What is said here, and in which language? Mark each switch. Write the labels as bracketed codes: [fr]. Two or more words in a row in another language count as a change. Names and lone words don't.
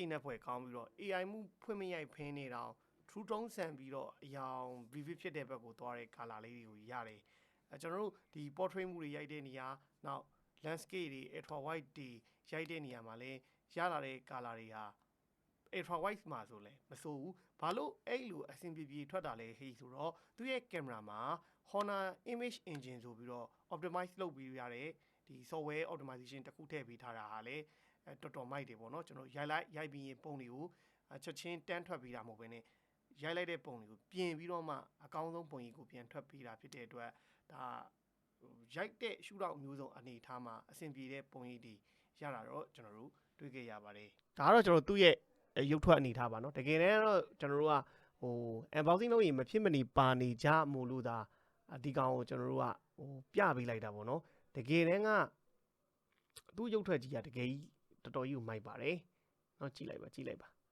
[my] ည်နက်ဖွယ်ကောင်းပြီးတော့ AI မှုဖွင့်မရိုက်ဖင်းနေတော့ [en] true tone [my] ဆန်ပြီးတော့အယောင် vivid ဖြစ်တဲ့ဘက်ကိုသွားတဲ့ color လေးတွေကိုရတယ်ကျွန်တော်တို့ဒီ portrait မှုတွေရိုက်တဲ့နေရာနောက် landscape တွေ [en] ultra wide [my] တွေရိုက်တဲ့နေရာမှာလည်းရလာ တဲ့ color တွေဟာ [en] ultra wide [my] မှာဆိုလဲမဆိုဘူးဘာလို့အဲ့လိုအဆင်ပြေပြေထွက်တာလဲဟေးဆိုတော့သူ့ရဲ့ကင်မရာမှာ HONOR image engine ဆိုပြီးတော့ optimize လုပ်ပြီးရတဲ့ ဒီ [en] software optimization [my] တစ်ခုထည့်ပေးထားတာဟာလေတော်တော်မိုက်တယ်ပေါ့နော်ကျွန်တော်ရိုက်ပြီးရင်ပုံတွေကိုချက်ချင်းတန်းထွက်ပေးတာမဟုတ်ဘဲနဲ့ရိုက် လိုက်တဲ့ပုံတွေကိုပြင်ပြီးတော့မှအကောင်းဆုံးပုံရိပ်ကိုပြန်ထွက်ပေးတာဖြစ်တဲ့အတွက်ဒါရိုက်တဲ့ရှုထောင့်မျိုးစုံအနေထားမှာအဆင်ပြေတဲ့ပုံရိပ်တွေရတာတော့ကျွန်တော်တို့တွေ့ခဲ့ရပါတယ်ဒါကတော့ကျွန်တော်သူ့ရဲ့ရုပ်ထွက်အနေထားပါเนาะတကယ်တမ်းတော့ကျွန်တော်တို့ကဟို unboxing လုပ်ရင်မဖြစ်မနေပါနေကြမို့လို့ဒါဒီကောင်ကိုကျွန်တော်တို့ကဟိုပြပေးလိုက်တာပေါ့เนาะတကယ်တမ်းကသူ့ရုပ်ထွက်ကြီးကတကယ်ကြီးတော်တော်ကြီးကိုမိုက်ပါတယ်เนาะကြည့်လိုက်ပါ